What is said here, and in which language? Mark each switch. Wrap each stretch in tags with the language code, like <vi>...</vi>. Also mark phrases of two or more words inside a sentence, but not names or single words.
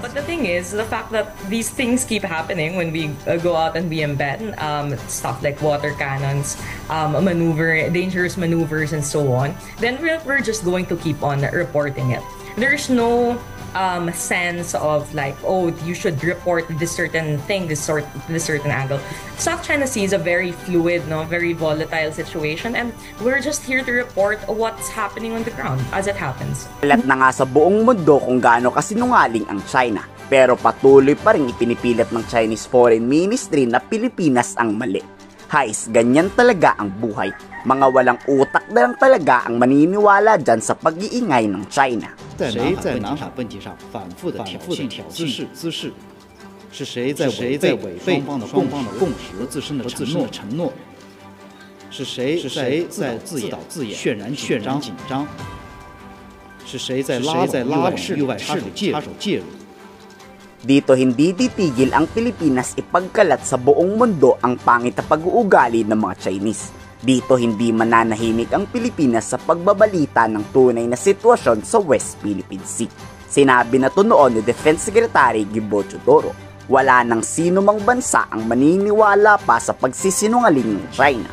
<en>But the thing is, the fact that these things keep happening when we go out and we embed stuff like water cannons, dangerous maneuvers and so on, then we're just going to keep on reporting it. There's no sense of like, oh, you should report this certain thing, this certain angle. South China Sea is a very fluid, very volatile situation, and we're just here to report what's happening on the ground as it happens.</en> <tl>Alat na nga sa buong mundo kung gaano kasinungaling ang China, pero patuloy pa rin ipinipilit ng Chinese Foreign Ministry na Pilipinas ang mali. Hais, ganyan talaga ang buhay. Mga walang utak na lang talaga ang maniniwala dyan sa pag-iingay ng China.</tl> <zh>谁在南海问题上反复的挑衅滋事？是谁在违背双方的共识和自身的承诺？是谁在自导自演、渲染紧张？是谁在拉拢域外势力插手介入？</zh> <tl>Dito hindi titigil ang Pilipinas ipagkalat sa buong mundo ang pangit na pag-uugali ng mga Chinese. Dito hindi mananahimik ang Pilipinas sa pagbabalita ng tunay na sitwasyon sa West Philippine Sea. Sinabi na to noon ni Defense Secretary Gibo Teodoro, wala nang sino mang bansa ang maniniwala pa sa pagsisinungaling ng China.</tl>